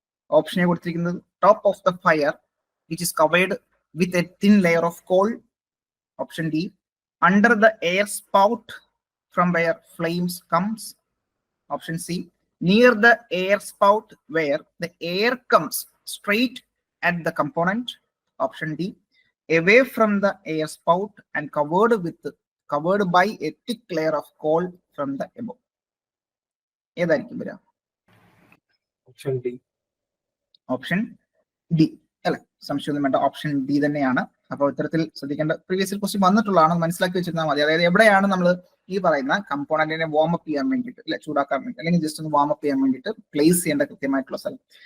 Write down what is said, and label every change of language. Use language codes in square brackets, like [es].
[ml] ഓപ്ഷനെ കൊടുത്തിരിക്കുന്നത് [en] Top of the fire which is covered with a thin layer of coal. Option D under the air spout from where flames comes. Option C, near the air spout where the air comes straight at the component. Option D, away from the air spout and covered by a thick layer of coal from the above. [ml] ഏതായിരിക്കും വരിക? [en] Option D. [ml] Option D അല്ലെ, സംശയമൊന്നും വേണ്ട, option D തന്നെയാണ്. അപ്പോൾ ഇത്തരത്തിൽ ശ്രദ്ധിക്കേണ്ട previous question വന്നിട്ടുള്ളതാണ്, മനസ്സിലാക്കി വെച്ചിരുന്നാൽ മതി. അതായത് എവിടെയാണ് നമ്മൾ ഈ പറയുന്ന കമ്പോണന്റിനെ വാമപ്പ് ചെയ്യാൻ വേണ്ടിയിട്ട്, അല്ലെ, ചൂടാക്കാൻ വേണ്ടി, അല്ലെങ്കിൽ ജസ്റ്റ് ഒന്ന് വാമപ്പ് ചെയ്യാൻ വേണ്ടിയിട്ട് പ്ലേസ് ചെയ്യേണ്ട കൃത്യമായിട്ടുള്ള സ്ഥലം.